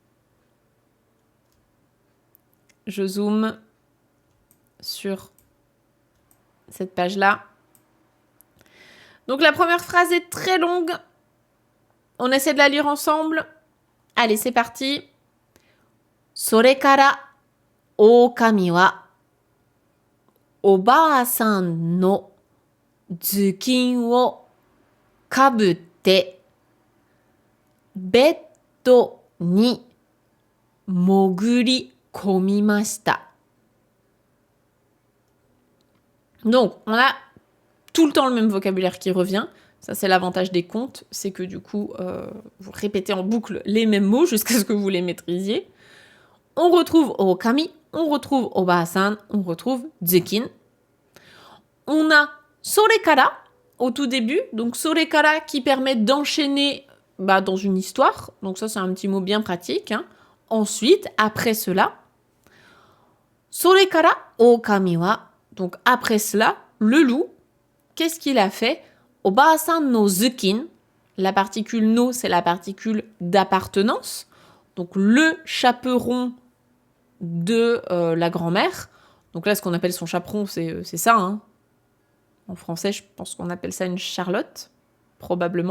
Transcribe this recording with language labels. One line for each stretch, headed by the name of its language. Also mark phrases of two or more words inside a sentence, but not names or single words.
French: Je zoome sur cette page-là. Donc la première phrase est très longue. On essaie de la lire ensemble. Allez, c'est parti.
Japanese: それから狼はおばあさんの頭巾をかぶってベッドに潜り込みました。
French: Donc, on a tout le temps le même vocabulaire qui revient. Ça, c'est l'avantage des contes, c'est que du coup, vous répétez en boucle les mêmes mots jusqu'à ce que vous les maîtrisiez. On retrouve Okami, on retrouve Oba-san, on retrouve Zukin. On a Sorekara au tout début, donc Sorekara qui permet d'enchaîner dans une histoire. Donc ça, c'est un petit mot bien pratique. Hein. Ensuite, après cela,
Japanese: それから狼は,
French: donc après cela, le loup, qu'est-ce qu'il a fait?
Japanese: おばあさんの頭巾,
French: la particule no, c'est la particule d'appartenance. Donc le chaperon de la grand-mère. Donc là, ce qu'on appelle son chaperon, c'est ça. Hein. En français, je pense qu'on appelle ça une charlotte, probablement.